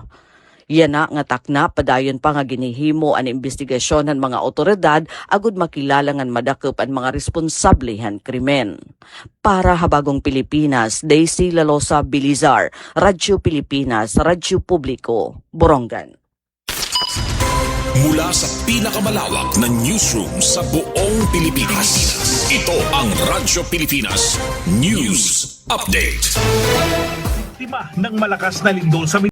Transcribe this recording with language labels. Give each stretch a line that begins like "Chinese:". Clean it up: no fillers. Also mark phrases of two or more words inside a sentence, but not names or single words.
Waray: Yan na nga takna padayon pa nga ginihimo ang investigasyon ng mga otoridad agud makilala nga madakop ang mga responsable han krimen. Para Habagong Pilipinas, Daisy Lalosa Bilizar, Radyo Pilipinas, Radyo Publiko, Borongan.
Filipino: Mula sa pinakamalawak na newsroom sa buong Pilipinas, ito ang Radyo Pilipinas News Update. Ng malakas na lindol sa